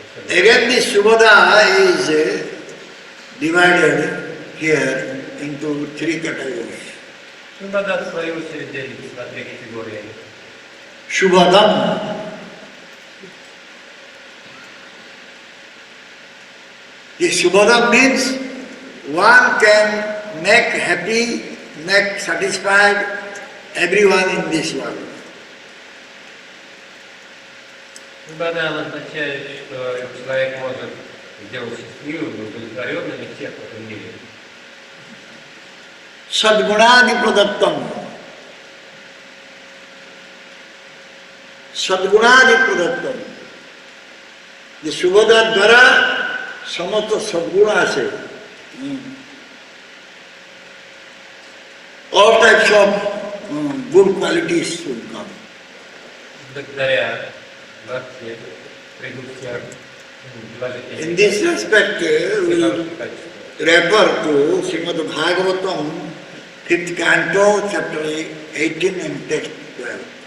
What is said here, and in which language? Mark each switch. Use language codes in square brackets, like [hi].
[en] Again, this Subodha is divided here into three categories. [ru] Субода в свою очередь делится на три категории. [sa] Shubhadam. [en] This Shubhadam means one can make happy, make satisfied everyone in this world. [ru] Субода означает, что человек может сделать счастливым, удовлетворенным всех в этом мире. [sa] Sadgunadi Pradattam. [or] Sadgunadi Pradattam. The Subodha Dwara Samata Sadguna ase. [en] All types of good qualities will come. [ru] Благодаря бхакти придут все [en] In this respect, we will refer to Srimad Bhagavatam, 5th canto, chapter 18 and text 12.